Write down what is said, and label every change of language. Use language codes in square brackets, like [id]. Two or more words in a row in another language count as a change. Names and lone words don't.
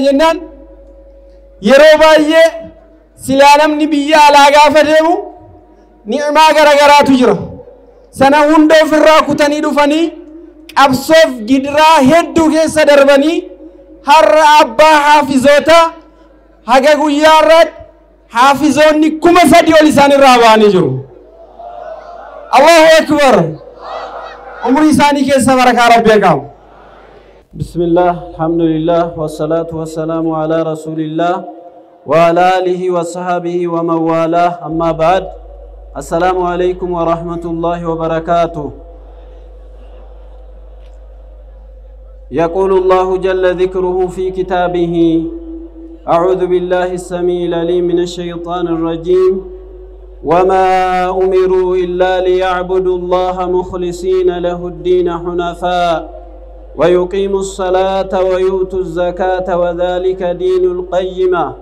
[om] jennaan yeroo baay'ee silaa namni biyya alaa gaafa deemu ni'maa garagaraatu jira sana hunda ofirraa kutanii dhufanii qabsoof gidiraa hedduu keessa darbanii har'a abbaa haafizoota haga guyyaa irratti haafizoonni 3,000 ol isaan irraa ba'anii jiru [ar] الله أكبر [om] umrii isaanii keessa barakaa rabbi eegamu [ar] بسم الله الحمد لله والصلاة والسلام على رسول الله وعلى آله وصحبه ومن والاه أما بعد السلام عليكم ورحمة الله وبركاته يقول الله جل ذكره في كتابه أعوذ بالله السميع العليم من الشيطان الرجيم وما أمروا إلا ليعبدوا الله مخلصين له الدين حنفاء ويقيموا الصلاة ويؤتوا الزكاة وذلك دين القيمة